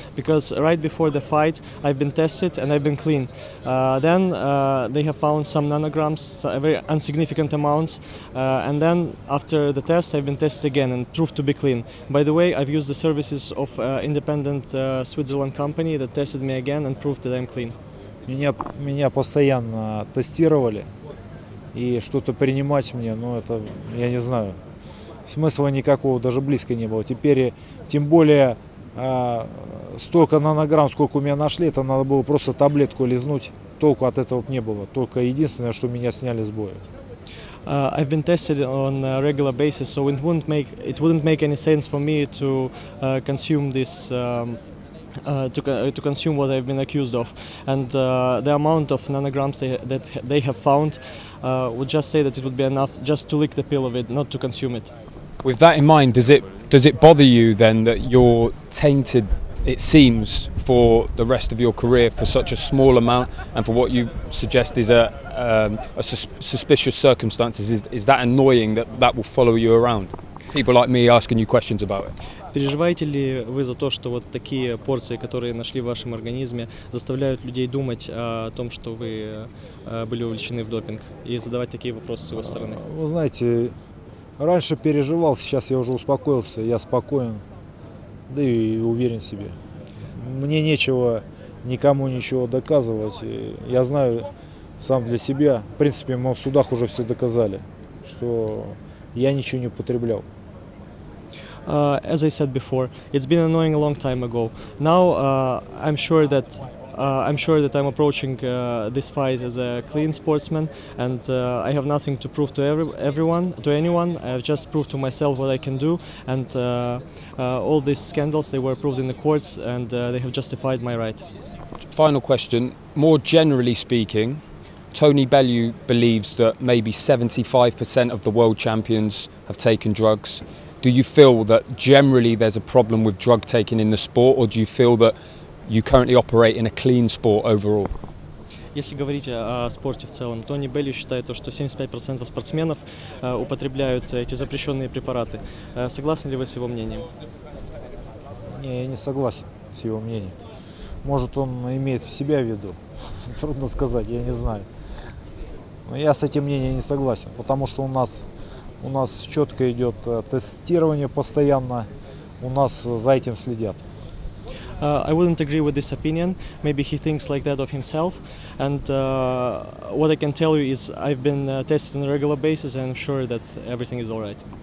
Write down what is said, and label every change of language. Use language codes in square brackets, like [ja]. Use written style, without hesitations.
[en] Because right before the fight, I've been tested and I've been clean. Then they have found some nanograms, very insignificant amounts. And then after the test, I've been tested again and proved to be clean. By the way, I've used the services of independent Switzerland company that tested me again and proved that I'm clean. [ru] Меня постоянно тестировали. И что-то принимать мне, ну это, я не знаю. Смысла никакого даже близко не было. Теперь, тем более, столько нанограмм, сколько у меня нашли, это надо было просто таблетку лизнуть. Толку от этого не было. Только единственное, что меня сняли с боя. [en] I've been tested on a regular basis, so it wouldn't make any sense for me to consume this. To consume what I've been accused of, and the amount of nanograms that they have found would just say that it would be enough just to lick the pill of it, not to consume it. With that in mind, does it bother you then that you're tainted, it seems, for the rest of your career for such a small amount, and for what you suggest is a suspicious circumstances? Is that annoying that will follow you around? People like me asking you questions about it. [ru] Переживаете ли вы за то, что вот такие порции, которые нашли в вашем организме, заставляют людей думать о том, что вы были увлечены в допинг, и задавать такие вопросы с его стороны? Вы знаете, раньше переживал, сейчас я уже успокоился, я спокоен, да и уверен в себе. Мне нечего никому ничего доказывать. Я знаю сам для себя, в принципе, мы в судах уже все доказали, что я ничего не употреблял. [en] As I said before, it's been annoying a long time ago. Now I'm sure that I'm approaching this fight as a clean sportsman, and I have nothing to prove to anyone. I've just proved to myself what I can do, and all these scandals, they were proved in the courts, and they have justified my right. Final question. More generally speaking, Tony Bellew believes that maybe 75% of the world champions have taken drugs. Do you feel that generally there's a problem with drug taking in the sport, or do you feel that you currently operate in a clean sport overall? [ru] Если говорить о спорте в целом, Тони Беллю считает, что 75% спортсменов употребляют эти запрещенные препараты. Согласны ли вы с его мнением? Не, я не согласен с его мнением. Может, он имеет в себя в виду, трудно сказать, я не знаю. Но я с этим мнением не согласен, потому что у нас четко идет тестирование постоянно, у нас за этим следят. [en] I wouldn't agree with this opinion. Maybe he thinks like that of himself. And what I can tell you is I've been tested on a regular basis, and I'm sure that everything is all right.